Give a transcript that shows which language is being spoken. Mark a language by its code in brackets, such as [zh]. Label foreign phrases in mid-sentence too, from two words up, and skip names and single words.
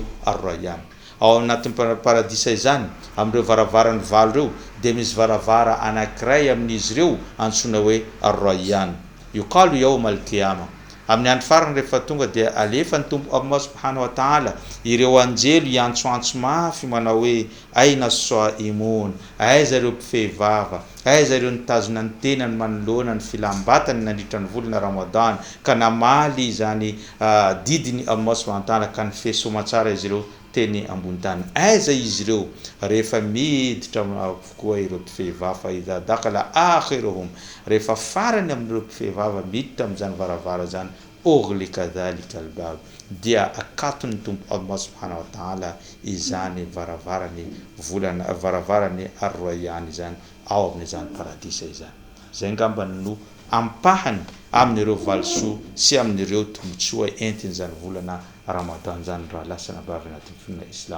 [mg] ar-rayyan ao anatin'ny paradisa izany amin'ireo varavarany valo reo dia misy varavara anankiray amin'izy ireo antsoina hoe ar-rayyan [ar] يقال يوم القيامة [mg] amin'ny andro farany rehefa tonga dia alefa ny tompo Allah subhanahu [ar] وتعالى [mg] ireo anjelo iantsoantso mafy manao hoe [ar] أين الصائمون [mg] aiza ireo mpifehivava aiza ireo nitazona ny tenany manoloana ny filambatany nandritra ny volana Ramadan ka namaly zany didiny Allah [ar] سبحانه وتعالى [mg] ka ny fesomatsara izy ireo teny ambony tany aiza izy ireo rehefa miditra avokoa ireo mpifehivava [ar] إذا دخل آخرهم [mg] rehefa farany amin'ireo mpifehivava miditra amin'izany varavara zany [ar] أغلق ذلك الباب [mg] dia akatony tompo Allah [ar] سبحانه وتعالى [mg] izany varavarany ar-rayyan izany ao amin'izany paradisa izany zay ngamba no ampahany amin'ireo valisoa sy amin'ireo tombotsoa entin'izany volana Ramadan zany raha lasa nabavy anatin'ny fianana Islam.